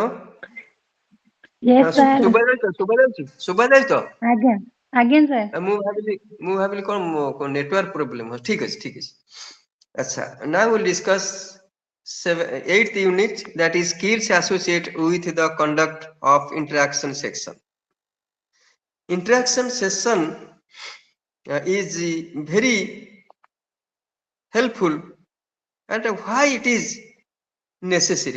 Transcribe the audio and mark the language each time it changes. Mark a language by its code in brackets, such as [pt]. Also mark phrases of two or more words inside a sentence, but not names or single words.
[en] Yes, sir. [or] ଶୁଭାଯାଉଛି ତ? ଆଜ୍ଞା ଆଜ୍ଞା ସାର୍। ମୁଁ ଭାବିଲି କଣ [en] network problem. [or] ଠିକ ଅଛି ଠିକ ଅଛି। ଆଚ୍ଛା, [en] now we'll discuss eighth unit, that is skills associated with the conduct of interaction section. Interaction session is very helpful. And why it is necessary?